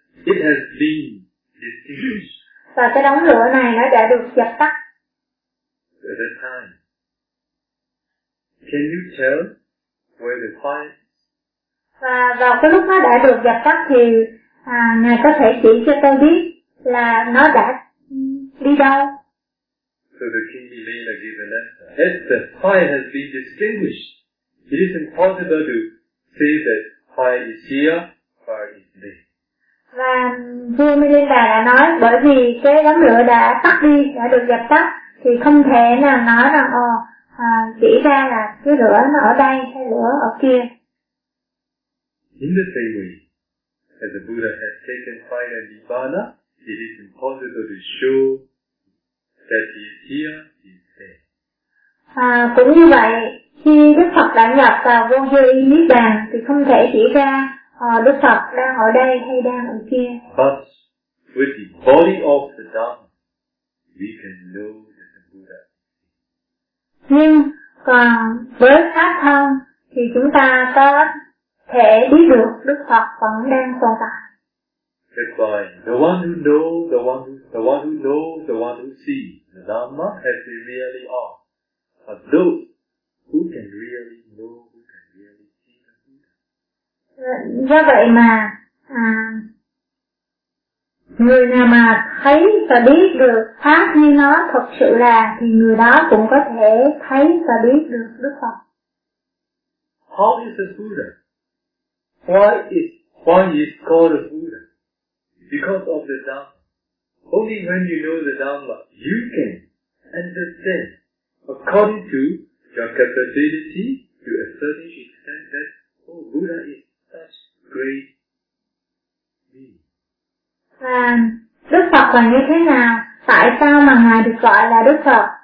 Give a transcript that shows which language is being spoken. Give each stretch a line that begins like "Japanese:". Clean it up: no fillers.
English: It has been extinguished.
Vietnamese: Và cái đống lửa này nó đã được dập tắt.
English: At that time, can you tell where the fire?
Vietnamese: Và vào cái lúc nó đã được dập tắt thì Ngài có thể chỉ cho tôi biết là nó đã đi đâu?
English: So the King Milena gave an answer. As the fire has been extinguished, it is impossible to say that fire is here, fire is there.
Vietnamese: Và vua Milinda đã nói bởi vì cái đám lửa đã tắt đi, đã được dập tắt thì không thể nào nói rằng chỉ ra là cái lửa nó ở đây hay lửa ở kia.
English: In the same way, as the Buddha has taken fire and nirvana, it is impossible to show that he is here, he is there.
Vietnamese: Cũng như vậy, khi Đức Phật đã nhập vào vô vi niết bàn thì không thể chỉ ra Đức Phật đang ở đây hay đang ở kia.
English: But with the body of the Dhamma, we can know that the Buddha.
Vietnamese: Nhưng Còn với pháp thân thì chúng ta có thể biết được Đức Phật vẫn đang tồn tại.
English: That's why the one who knows, the one who knows, the one who sees the Dhamma as they really are. But those who can really know, who can really see the Buddha.
Vietnamese: Do vậy mà người nào mà thấy và biết được pháp như nó thật sự là thì người đó cũng có thể thấy và biết được Đức Phật.
English: How is the Buddha? Why is called a Buddha? Because of the Dhamma. Only when you know the Dhamma, you can understand according to your capability to a certain extent that, oh, Buddha is such great being.
Vietnamese: Và Đức Phật là như thế nào? Tại sao mà Ngài được gọi là Đức Phật?